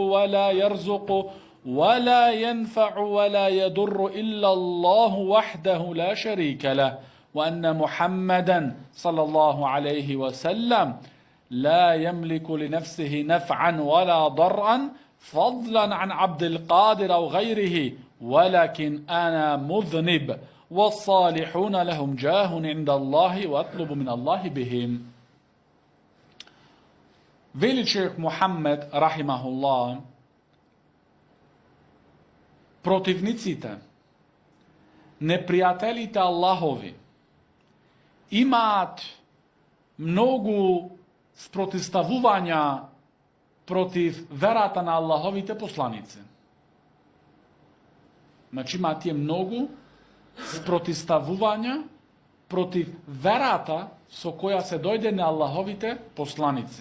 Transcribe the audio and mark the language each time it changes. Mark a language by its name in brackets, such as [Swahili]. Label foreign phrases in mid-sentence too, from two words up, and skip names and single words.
[Arabic] ولا يرزق ولا ينفع ولا يضر إلا الله وحده لا شريك له، وأن محمدا صلى الله عليه وسلم لا يملك لنفسه نفعا ولا ضرا فضلا عن عبد القادر أو غيره، ولكن أنا مذنب والصالحون لهم جاه عند الله وأطلب من الله بهم. [Macedonian] Вели шејх Мухамед рахимахуллах, protivnicите, непријателите Аллахови имаат многу спротивставувања против верата на Аллаховите посланици. Значи имаат тие многу спротивставувања против верата со која се дојде на Аллаховите посланици.